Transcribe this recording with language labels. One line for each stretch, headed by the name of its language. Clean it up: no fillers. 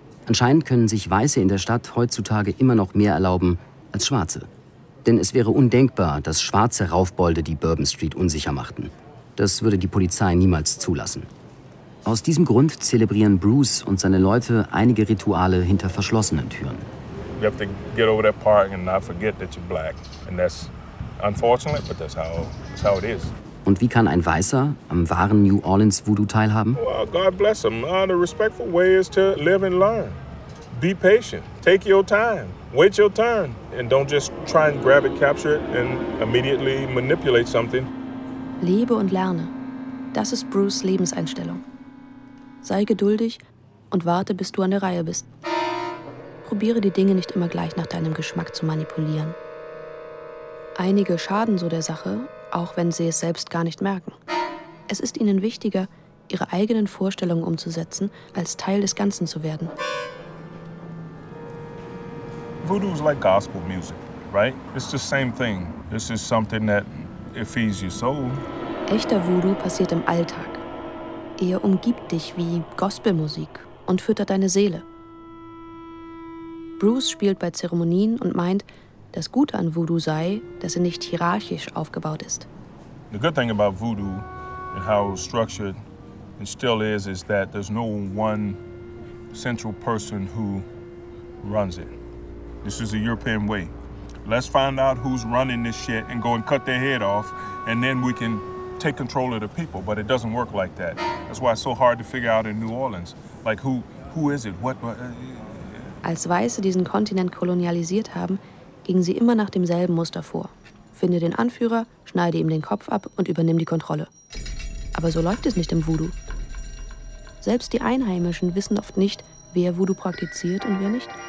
German: Anscheinend können sich Weiße in der Stadt heutzutage immer noch mehr erlauben als Schwarze. Denn es wäre undenkbar, dass schwarze Raufbolde die Bourbon Street unsicher machten. Das würde die Polizei niemals zulassen. Aus diesem Grund zelebrieren Bruce und seine Leute einige Rituale hinter verschlossenen Türen.
English: You have to get over that park and not forget that you're black. And that's unfortunate, but that's how it is.
German: Und wie kann ein Weißer am wahren New Orleans Voodoo teilhaben?
English: Well, God bless him. The respectful way is to live and learn. be patient. Take your time. Wait your turn. And don't just try and grab it, capture it, and immediately manipulate something.
German: Lebe und lerne. Das ist Bruce' Lebenseinstellung. Sei geduldig und warte, bis du an der Reihe bist. Probiere die Dinge nicht immer gleich nach deinem Geschmack zu manipulieren. Einige schaden so der Sache, auch wenn sie es selbst gar nicht merken. Es ist ihnen wichtiger, ihre eigenen Vorstellungen umzusetzen, als Teil des Ganzen zu werden.
English: Voodoo is like gospel music, right? It's the same thing. This is something that it feeds your soul.
German: Echter Voodoo passiert im Alltag. Er umgibt dich wie Gospelmusik und füttert deine Seele. Bruce spielt bei Zeremonien und meint, das Gute an Voodoo sei, dass er nicht hierarchisch aufgebaut ist.
English: The good thing about Voodoo and how it's structured and still is that there's no one central person who runs it. This is a European way. Let's find out who's running this shit and go and cut their head off, and then we can take control of the people. But it doesn't work like that. That's why it's so hard to figure out in New Orleans. Like, who is it?
German: Als Weiße diesen Kontinent kolonialisiert haben, gingen sie immer nach demselben Muster vor. Finde den Anführer, schneide ihm den Kopf ab und übernimm die Kontrolle. Aber so läuft es nicht im Voodoo. Selbst die Einheimischen wissen oft nicht, wer Voodoo praktiziert und wer nicht.